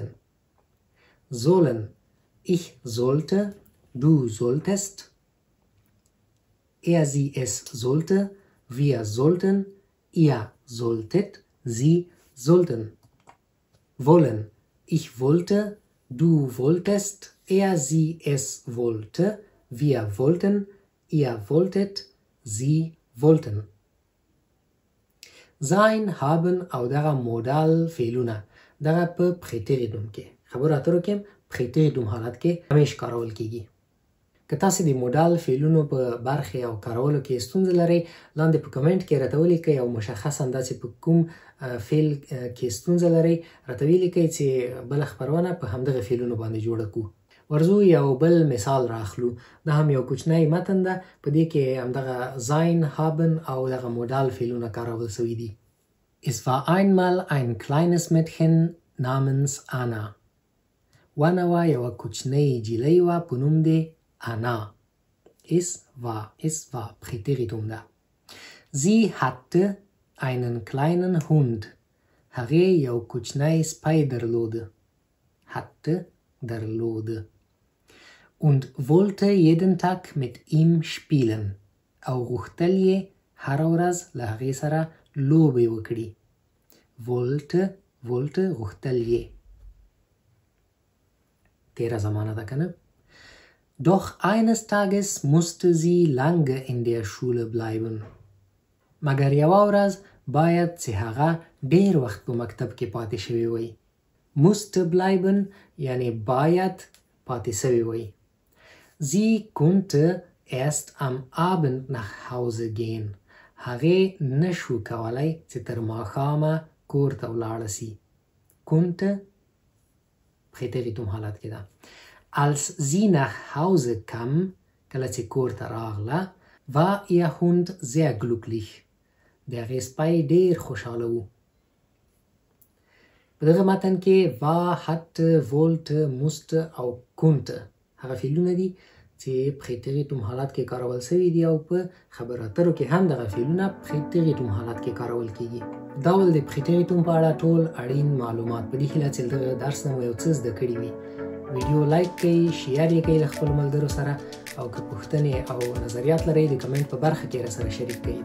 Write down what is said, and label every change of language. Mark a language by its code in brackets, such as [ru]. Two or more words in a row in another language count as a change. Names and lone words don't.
[de] sollen، ich sollte، du solltest، sie es sollte، wir sollten، ihr solltet، sie sollten. wollen، ich wollte، du wolltest، sie es wollte، wir wollten، ihr wolltet، sie wollten. sein، haben [ps] او دغه مودال فعلونه دغه په Präteritum کې خبرو اترو کې Präteritum حالت کې همیش کارول کېږي. که تاسې د مودال فعلونو په برخې او کارولو کې ستونزه لرئ، لاندې په کمنټ کې راته ولیکئ او مشخصا داسې په کوم فعل کې ستونزه لرئ راته ولیکئ چې بله خپرونه په همدغه فعلونو باندې جوړه کړو. ورځو یو بل مثال راخلو. دا هم یو کوچنی متن ده، په دې کې همدغه [de] sein، haben [ps] او دغه مودال فعلونه کارول سوي دي. [de] es war einmal ein kleines Mädchen namens Anna. [ps] ونوه یوه کوچنۍ جیلۍ وه په نوم دی Anna. [de] es war Präteritum da. sie hatte einen kleinen Hund. [ps] هغې یو کوچنی سپی درلوده. hatte، درلوده. [de] und wollte jeden Tag mit ihm spielen. [ps] او غوښتل یې هره ورځ له هغې سره لوبې وکړي. wollte، غوښتل یې. تیره زمانه ده کنه. [de] Doch eines Tages musste sie lange in der Schule bleiben. [ps] مگر یوه ورځ باید چې هغه ډیر وخت په مکتب کې پاتې شوی وي. [de] musste bleiben [ps] یعنی باید پاتې شوی وي. [de] Sie konnte erst am Abend nach Hause gehen. [ps] هغې نشو کولی چې تر ماښامه کور ته ولاړه سي. konnte پریتریتوم حالت کې ده. [de] Als sie nach Hause kam, [ps] کله چې کور ته راغله, [de] war ihr Hund sehr glücklich. [ps] د هغې سپی ډېر خوشحاله و. په دغه متن کې [de] war, hatte, wollte, musste [ps] او konnte هغه فعلونه دي چې پریتریتوم حالت کې کارول شوي دي او په خبرو اترو کې هم دغه فعلونه پریتریتوم حالت کې کارول کیږي. دا ول د پریتریتوم په اړه ټول اړین معلومات په دې هیله چې دغه درس نه مو یو څه زده کړي وي. ویډیو لایک کړئ، شیر یې کړئ له خپلو ملګرو سره او که پوښتنې او نظریات لرئ د کمنټ په برخه کې راسره شریک کړئ.